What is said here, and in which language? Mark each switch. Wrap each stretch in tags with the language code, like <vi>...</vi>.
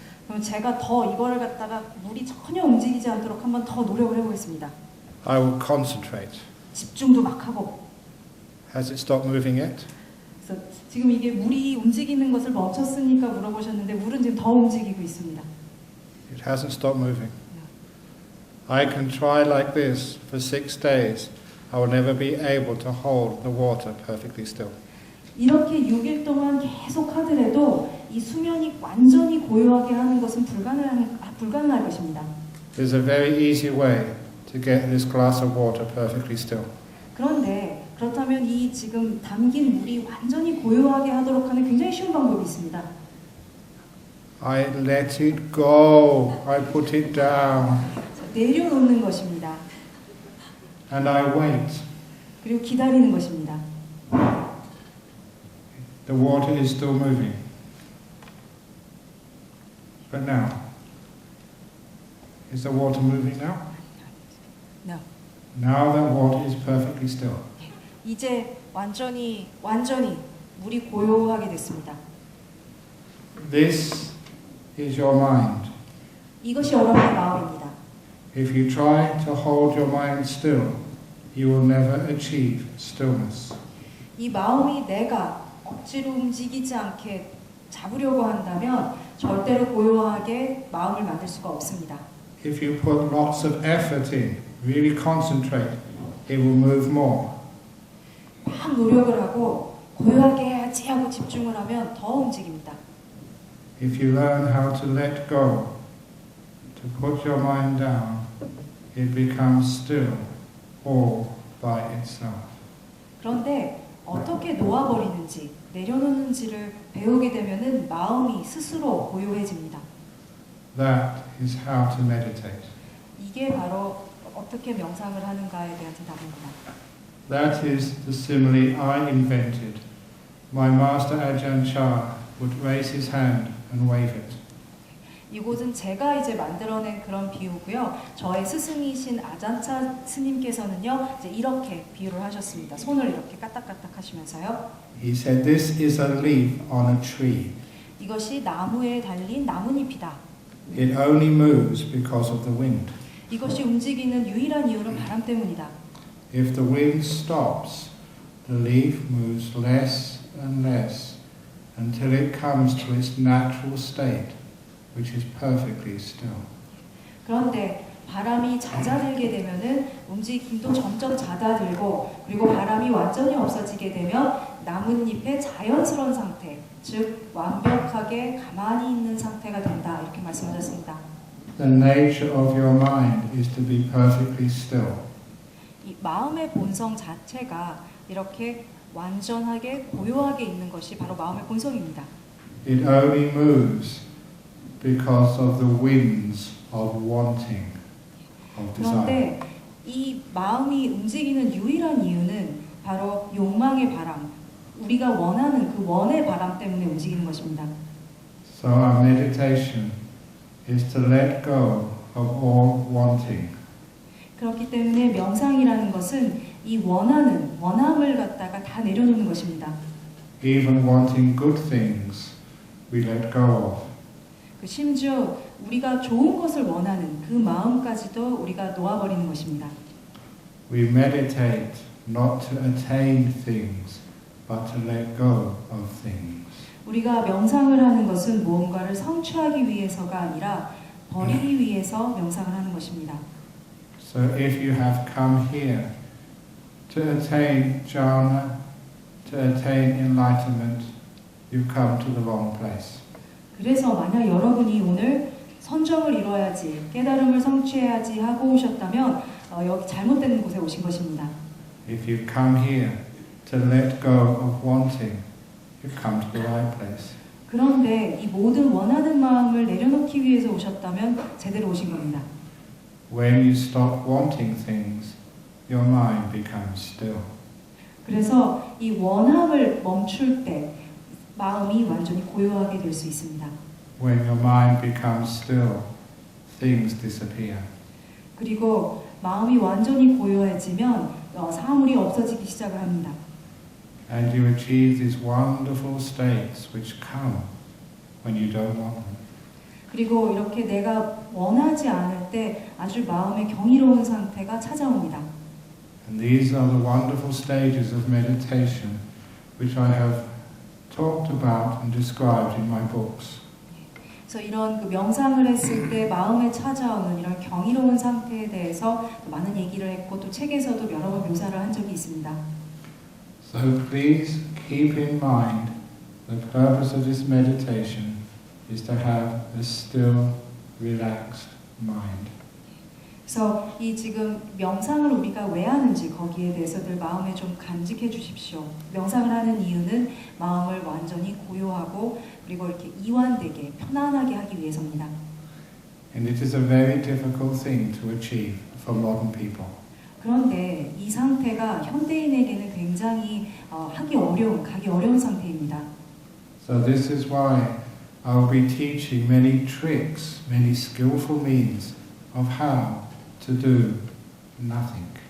<ko>그럼 제가 더 이거를 갖다가 물이 전혀 움직이지 않도록 한번 더 노력을 해보겠습니다.</ko> <en>I will concentrate.</en> <ko>집중도 막 하고.</ko> <en>Has it stopped moving yet?</en> <ko>그래서 지금 이게 물이 움직이는 것을 멈췄으니까 물어보셨는데 물은 지금 더 움직이고 있습니다.</ko> <en>It hasn't stopped moving. I can try like this for 6 days. I will never be able to hold the water perfectly still.</en> <ko>이렇게 6일 동안 계속 하더라도 이 수면이 완전히 고요하게 하는 것은 불가능할 것입니다.</ko> <en>There's a very easy way to get this glass of water perfectly still.</en> <ko>그런데 그렇다면 이 지금 담긴 물이 완전히 고요하게 하도록 하는 굉장히 쉬운 방법이 있습니다.</ko> <en>I let it go. I put it down.</en> <ko>내려놓는 것입니다.</ko> <en>And I wait.</en> <ko>그리고 기다리는 것입니다.</ko> <en>The water is still moving. But now, is the water moving now? No. Now that water is perfectly still.</en> <ko>이제 완전히 물이 고요하게 됐습니다.</ko> <en>This is your mind.</en> <ko>이것이 여러분의 마음입니다.</ko> <en>If you try to hold your mind still, you will never achieve stillness.</en> <ko>이 마음이 내가 억지로 움직이지 않게 잡으려고 한다면 절대로 고요하게 마음을 만들 수가 없습니다.</ko> <en>If you put lots of effort in, really concentrate, it will move more.</en> <ko>막 노력을 하고 고요하게 해야지 하고 집중을 하면 더 움직입니다.</ko> <en>If you learn how to let go, to put your mind down, it becomes still all by itself.</en> <ko>그런데 어떻게 놓아버리는지, 내려놓는지를 배우게 되면은 마음이 스스로 고요해집니다.</ko> <en>That is how to meditate.</en> <ko>이게 바로 어떻게 명상을 하는가에 대한 대답입니다.</ko> <en>That is the simile I invented. My master Ajahn Chah would raise his hand and wave it.</en> <ko>이곳은 제가 이제 만들어낸 그런 비유고요. 저의 스승이신 아잔차 스님께서는요, 이제 이렇게 비유를 하셨습니다. 손을 이렇게 까딱까딱 하시면서요.</ko> <en>He said, "This is a leaf on a tree.</en> <ko>이것이 나무에 달린 나뭇잎이다.</ko> <en>It only moves because of the wind.</en> <ko>이것이 움직이는 유일한 이유는 바람 때문이다.</ko> <en>If the wind stops, the leaf moves less and less until it comes to its natural state, which is perfectly still."</en> <ko>그런데 바람이 잦아들게 되면은 움직임도 점점 잦아들고 그리고 바람이 완전히 없어지게 되면 나뭇잎의 자연스러운 상태, 즉 완벽하게 가만히 있는 상태가 된다. 이렇게 말씀하셨습니다.</ko> <en>The nature of your mind is to be perfectly still.</en> <ko>이 마음의 본성 자체가 이렇게 완전하게 고요하게 있는 것이 바로 마음의 본성입니다.</ko> <en>It only moves because of the winds of wanting, of desire.</en> <ko>그런데 이 마음이 움직이는 유일한 이유는 바로 욕망의 바람, 우리가 원하는 그 원의 바람 때문에 움직이는 것입니다.</ko> <en>So our meditation is to let go of all wanting.</en> <ko>그렇기 때문에 명상이라는 것은 이 원함을 갖다가 다 내려놓는 것입니다.</ko> <en>Even wanting good things, we let go of.</en> <ko>심지어 우리가 좋은 것을 원하는 그 마음까지도 우리가 놓아버리는 것입니다.</ko> <en>We meditate not to attain things, but to let go of things.</en> <ko>우리가 명상을 하는 것은 무언가를 성취하기 위해서가 아니라 버리기 위해서 명상을 하는 것입니다.</ko> <en>So if you have come here to attain jhana, to attain enlightenment, you've come to the wrong place.</en> <ko>그래서 만약 여러분이 오늘 선정을 이뤄야지, 깨달음을 성취해야지 하고 오셨다면 여기 잘못된 곳에 오신 것입니다.</ko> <en>If you come here to let go of wanting, you've come to the right place.</en> <ko>그런데 이 모든 원하는 마음을 내려놓기 위해서 오셨다면 제대로 오신 겁니다.</ko> <en>When you stop wanting things, your mind becomes still.</en> <ko>그래서 이 원함을 멈출 때 마음이 완전히 고요하게 될 수 있습니다.</ko> <en>When your mind becomes still, things disappear.</en> <ko>그리고 마음이 완전히 고요해지면 사물이 없어지기 시작을 합니다.</ko> <en>And you achieve these wonderful states which come when you don't want them.</en> <ko>그리고 이렇게 내가 원하지 않을 때 아주 마음의 경이로운 상태가 찾아옵니다.</ko> <en>And these are the wonderful stages of meditation which I have talked about and described in my books.</en> <ko>그래서 이런 그 명상을 했을 때 마음에 찾아오는 이런 경이로운 상태에 대해서 많은 얘기를 했고 또 책에서도 여러 번 묘사를 한 적이 있습니다.</ko> <en>So please keep in mind the purpose of this meditation is to have a still, relaxed mind.</en> <ko>그래서 이 지금 명상을 우리가 왜 하는지 거기에 대해서 늘 마음에 좀 간직해 주십시오. 명상을 하는 이유는 마음을 완전히 고요하고 그리고 이렇게 이완되게 편안하게 하기 위해서입니다.</ko> <en>And it is a very difficult thing to achieve for modern people.</en> <ko>그런데 이 상태가 현대인에게는 굉장히 가기 어려운 상태입니다.</ko> <en>So this is why I will be teaching many tricks, many skillful means of how to do nothing.</en>